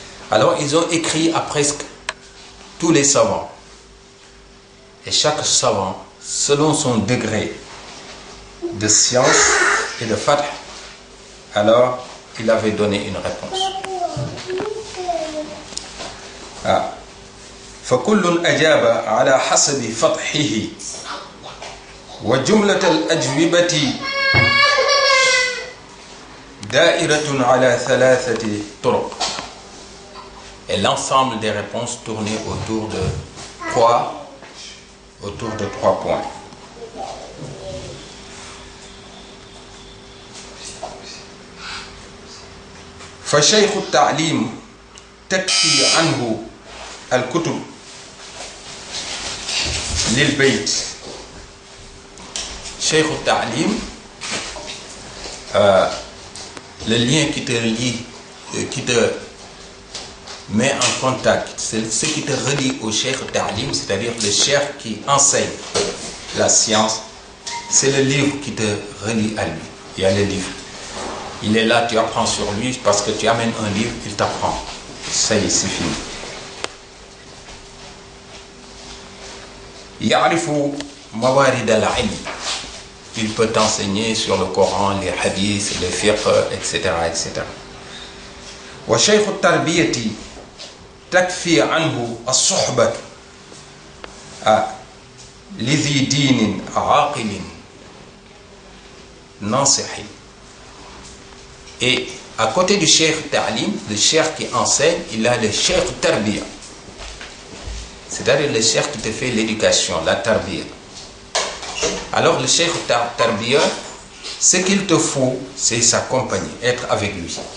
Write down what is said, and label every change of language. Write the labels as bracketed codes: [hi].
[fr] Alors, ils ont écrit à presque tous les savants. Et chaque savant, selon son degré de science et de fath, alors il avait donné une réponse. [ar] فكل أجاب على حسب فتحه وجملة الأجوبة دائرة على ثلاثة طرق. [fr] Et l'ensemble des réponses tournaient autour de trois points. [ar] فشيخ التعليم تكفي عنه الكتب للبيت. [fr] شيخ التعليم, le lien qui te lie, qui te met en contact, c'est ce qui te relie au cheikh ta'lim, c'est-à-dire le cheikh qui enseigne la science. C'est le livre qui te relie à lui. Il y a le livre. Il est là, tu apprends sur lui parce que tu amènes un livre, il t'apprend. Ça y est, c'est fini. [ar] يعرف موارد العلم. [fr] Il peut t'enseigner sur le Coran, les hadiths, les fiqh, etc., etc. [ar] وشيخ التربية تكفي عنه الصحبة لذي دين عاقل ناصح. [fr] Et à côté du cheikh ta'lim, le cheikh qui enseigne, il a le cheikh tarbiya. C'est-à-dire le cheikh qui te fait l'éducation, la tarbiya. Alors le cheikh tarbiya, ce qu'il te faut, c'est s'accompagner, être avec lui.